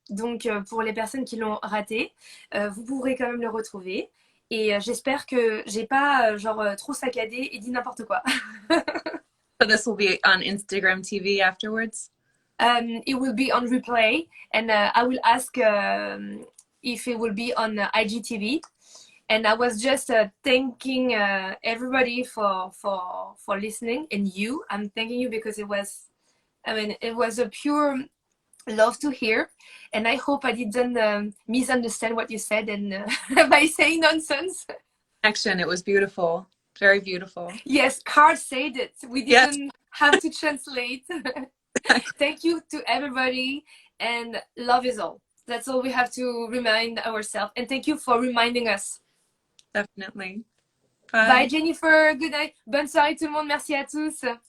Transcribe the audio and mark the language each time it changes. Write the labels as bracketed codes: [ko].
[fr] Donc, pour les personnes qui l'ont raté, vous pourrez quand même le retrouver. Et j'espère que j'ai pas trop saccadé et dit n'importe quoi. [en] So this will be on Instagram TV afterwards? It will be on replay, and I will ask if it will be on IGTV. And I was just thanking everybody for listening, and you. I'm thanking you because it was a pure love to hear, and I hope I didn't misunderstand what you said and by saying nonsense. Action, it was beautiful, very beautiful. Yes, Carl said it. We didn't have to translate. Thank you to everybody, and love is all. That's all we have to remind ourselves. And thank you for reminding us. Definitely. Bye Jennifer. Good night. [fr] Bonne soirée tout le monde. Merci à tous.